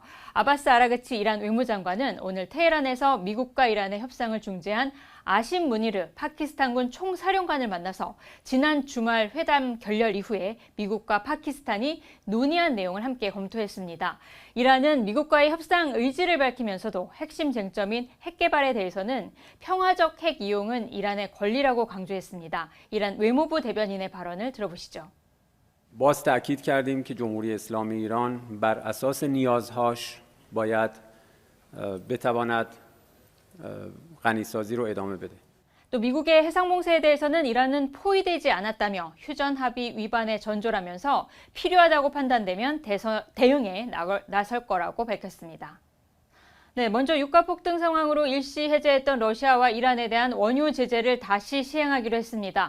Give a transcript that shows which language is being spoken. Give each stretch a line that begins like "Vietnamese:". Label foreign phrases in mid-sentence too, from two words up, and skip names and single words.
Korean: 아바스 아라그치 이란 외무장관은 오늘 테헤란에서 미국과 이란의 협상을 중재한 아심 무니르 파키스탄군 총사령관을 만나서 지난 주말 회담 결렬 이후에 미국과 파키스탄이 논의한 내용을 함께 검토했습니다. 이란은 미국과의 협상 의지를 밝히면서도 핵심 쟁점인 핵 개발에 대해서는 평화적 핵 이용은 이란의 권리라고 강조했습니다. 이란 외무부 대변인의 발언을 들어보시죠.
Persian: باز تأکید کردیم که جمهوری اسلامی ایران بر اساس نیازهاش باید بتواند غنیسازی رو ادامه بده.
Korean: 또 미국의 해상봉쇄에 대해서는 이란은 포위되지 않았다며 휴전 합의 위반에 전조라면서 필요하다고 판단되면 대응에 나설 거라고 밝혔습니다. 네, 먼저 유가 폭등 상황으로 일시 해제했던 러시아와 이란에 대한 원유 제재를 다시 시행하기로 했습니다.